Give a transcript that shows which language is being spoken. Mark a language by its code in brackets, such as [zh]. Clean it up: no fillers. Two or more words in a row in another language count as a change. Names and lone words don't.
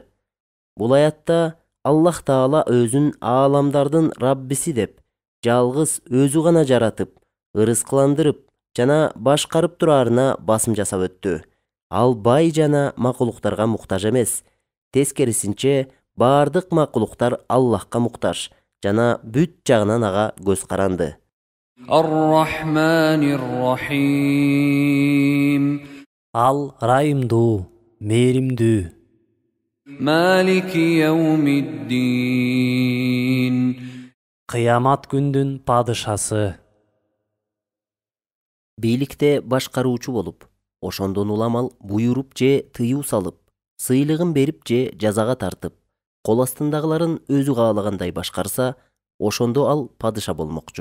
[ky] Бул аятта Аллах Таала өзүн ааламдардын Раббиси деп, жалгыз өзү гана жаратып, ырыскыландырып жана башкарып турарына басым жасап өттү. Ал бай жана макулуктарга муктаж эмес. Тескерисинче, баардык макулуктар Аллахка муктаж жана бүт жагынан ага көз каранды. [ar] الرحمن الرحيم. [ky] Ал райымдуу, мээримдүү. [ar] مالك يوم الدين. [ky] Кыямат күндүн падышасы. Бийликте башкаруучу болуп, ошондон улам ал буйруп же тыюу салып, сыйлыгын берип же жазага тартып, кол астындагыларын өзү каалагандай башкарса, ошондо ал падыша болмокчу.